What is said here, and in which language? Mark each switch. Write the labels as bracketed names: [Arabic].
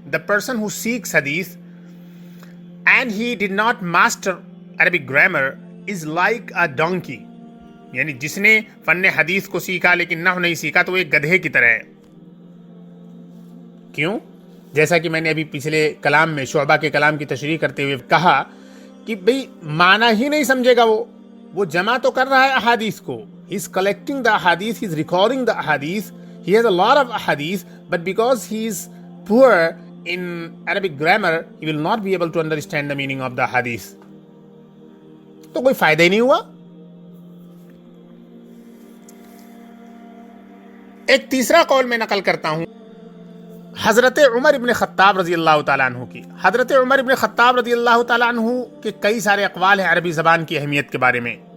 [English] The person who seeks hadith and he did not master Arabic grammar is like a donkey، [Urdu] یعنی جس نے فن حدیث کو سیکھا لیکن نحو نہیں سیکھا تو وہ ایک گدھے کی طرح ہے. کیوں؟ جیسا کہ میں نے ابھی پچھلے کلام میں شعبہ کے کلام کی تشریح کرتے ہوئے کہا کہ بھئی معنی ہی نہیں سمجھے گا، وہ جمع تو کر رہا ہے احادیث کو. [English] He is collecting the ahadith, he is recording the ahadith, he has a lot of ahadith, but because he is poor in Arabic grammar, he will not be able to understand the meaning of the ahadith. [Urdu] تو کوئی فائدہ ہی نہیں ہوا. ایک تیسرا قول میں نقل کرتا ہوں حضرت عمر ابن خطاب رضی اللہ تعالیٰ عنہ کی. حضرت عمر ابن خطاب رضی اللہ تعالیٰ عنہ کے کئی سارے اقوال ہیں عربی زبان کی اہمیت کے بارے میں.